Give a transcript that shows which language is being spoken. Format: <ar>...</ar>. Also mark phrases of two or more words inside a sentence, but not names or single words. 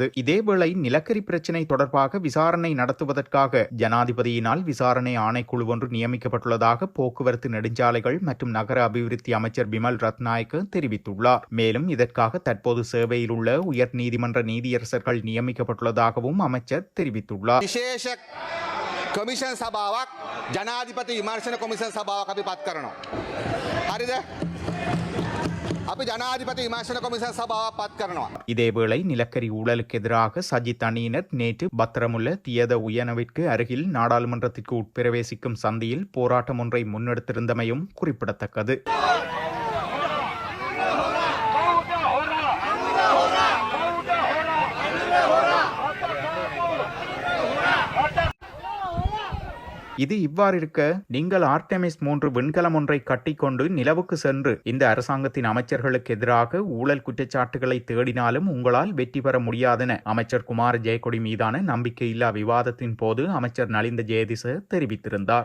<ta>இதேவேளை நிலக்கரி பிரச்சினை தொடர்பாக விசாரணை நடத்துவதற்காக ஜனாதிபதியினால் விசாரணை ஆணைக்குழு ஒன்று நியமிக்கப்பட்டுள்ளதாக போக்குவரத்து நெடுஞ்சாலைகள் மற்றும் நகர அபிவிருத்தி அமைச்சர் பிமல் ரத்நாயக்க தெரிவித்துள்ளார். மேலும் இதற்காக தற்போது சேவையில் உள்ள உயர் நீதிமன்ற நீதியரசர்கள் நியமிக்கப்பட்டுள்ளதாகவும் அமைச்சர் தெரிவித்துள்ளார்.</ta> <si>විශේෂ කොමිෂන් සභාවක් ජනාධිපති විමර්ශන කොමිෂන් සභාවක් අපි පත් කරනවා. හරිද? අපි ජනාධිපති විමර්ශන කොමිෂන් සභාවක් පත් කරනවා.</si> <ta>இதேவேளை நிலக்கரி ஊழலுக்கு எதிராக சஜித் அணியினர் நேற்று பத்திரமுள்ள தியத உயனவிற்கு அருகில் நாடாளுமன்றத்திற்கு உட்பிரவேசிக்கும் சந்தியில் போராட்டம் ஒன்றை முன்னெடுத்திருந்தமையும் குறிப்பிடத்தக்கது. இது இவ்வாறு இருக்க, நீங்கள் ஆர்டெமிஸ் 3 விண்கலம் ஒன்றை கட்டிக்கொண்டு நிலவுக்கு சென்று இந்த அரசாங்கத்தின் அமைச்சர்களுக்கு எதிராக ஊழல் குற்றச்சாட்டுகளை தேடினாலும் உங்களால் வெற்றி பெற முடியாதென அமைச்சர் குமார ஜெயக்கொடி மீதான நம்பிக்கையில்லா விவாதத்தின் போது அமைச்சர் நலிந்த ஜெயதிச தெரிவித்திருந்தார்.</ta>